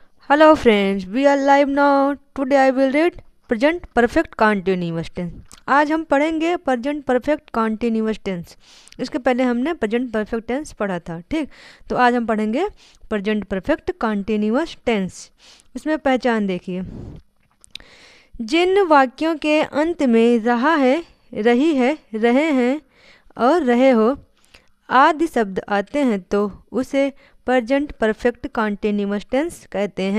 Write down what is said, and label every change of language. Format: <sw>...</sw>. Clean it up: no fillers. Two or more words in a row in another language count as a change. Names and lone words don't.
<en>Hello friends, we are live now. Today I will read present perfect continuous tense.</en> <hi>आज हम पढ़ेंगे</hi> <en>present perfect continuous tense.</en> <hi>इसके पहले हमने</hi> <en>present perfect tense</en> <hi>पढ़ा था, ठीक। तो आज हम पढ़ेंगे</hi> <en>present perfect continuous tense.</en> <hi>इसमें पहचान देखिए, जिन वाक्यों के अंत में रहा है, रही है, रहे हैं और रहे हो आदि शब्द आते हैं तो उसे</hi> <en>present perfect continuous tense</en> <hi>कहते हैं।</hi>